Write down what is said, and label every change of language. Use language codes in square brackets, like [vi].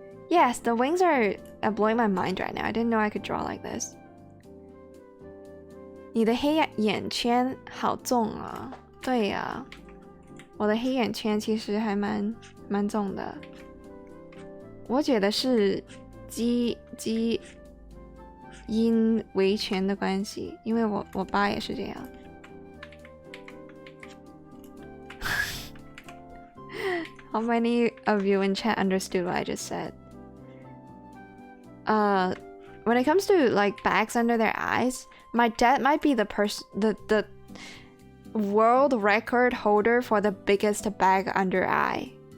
[en] Yes, the wings are blowing my mind right now. I didn't know I could draw like this. [zh] 你的黑眼圈好重啊。对呀，我的黑眼圈其实还蛮重的。我觉得是基因遗传的关系，因为我爸也是这样。 [en] How many of you in chat understood what I just said? When it comes to like bags under their eyes, my dad might be the world record holder for the biggest bag under eye.